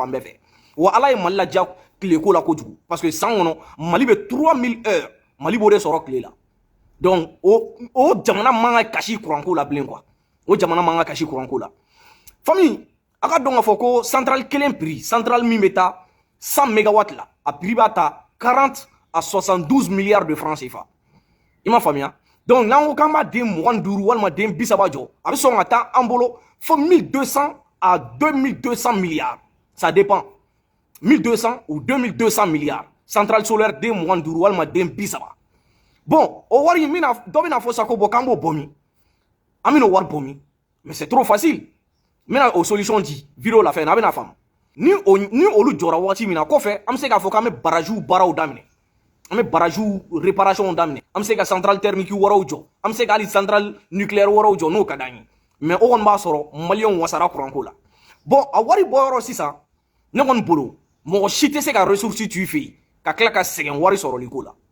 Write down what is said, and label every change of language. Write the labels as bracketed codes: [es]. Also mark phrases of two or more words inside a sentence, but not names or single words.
[bm] fan bɛɛ fɛ wa ala ye Mali ladiya tileko la kojugu [fr] parce que [bm] san kɔnɔ Mali bɛ 3000 heures Mali b'o de sɔrɔ tile la donc o jamana man ka kasi courant ko la bilen quoi o jamana man ka kasi courant ko la famille a ka dɔn k'a fɔ ko central kelen [fr] prix central [bm] min bɛ taa 100 mégawatts la a prix b'a ta 40 à 72 [fr] milliards de francs CFA [bm] i m'a faamuya donc n'an ko k'an b'a den 25 walima den 30 jɔ a bɛ sɔn ka taa an bolo fo 1200 à 2200 milliards [fr] ça dépend 1200 ou 2200 milliards central solaire [bm] den 25 walima den 30 bon o wari mina dɔ bɛna fɔ sa ko bon k'an b'o bɔ min an bɛn'o wari bɔ min mais [fr] c'est trop facile [bm] n bɛna o solution di vidéo la fɛ na a bɛna faamu ni olu jɔra waati min na kɔfɛ an bɛ se k'a fɔ k'an bɛ barajiw baaraw daminɛ an bɛ barajiw réparation daminɛ an bɛ se ka [fr] centrale thermique [bm] wɛrɛw jɔ an bɛ se ka hali [fr] centrale nucléaire [bm] wɛrɛw jɔ n'o ka d'an ye mais o kɔni b'a sɔrɔ maliyɛnw wasara courant ko la bon a wari bɔyɔrɔ sisan ne kɔni bolo mɔgɔ si tɛ se ka ressource tu fɛ yen ka tila ka sɛgɛn wari sɔrɔli ko la